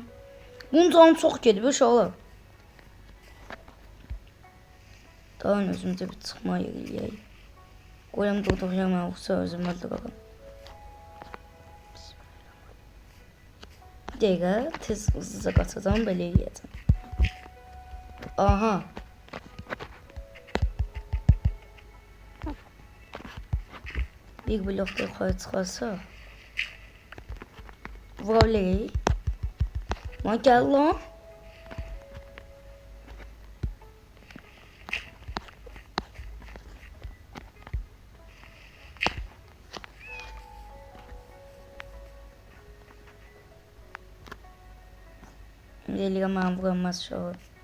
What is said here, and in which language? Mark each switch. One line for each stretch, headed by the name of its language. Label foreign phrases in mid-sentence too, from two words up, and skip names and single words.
Azerbaijani: Bunun canı çox gedib uşaqlar. Daha özümüzə bir çıxma yeri eləyək. Qoyam durduq yerə yoxsa özüm öldürürəm. Bir dəqiqə tez hızlıca qaçacağam, belə eləyəcəm. Aha.
Turkish: Bir blokta yukarı çıkarsa vurabiliriz. Lan gel lan. Geliyor ben vuramaz şu an.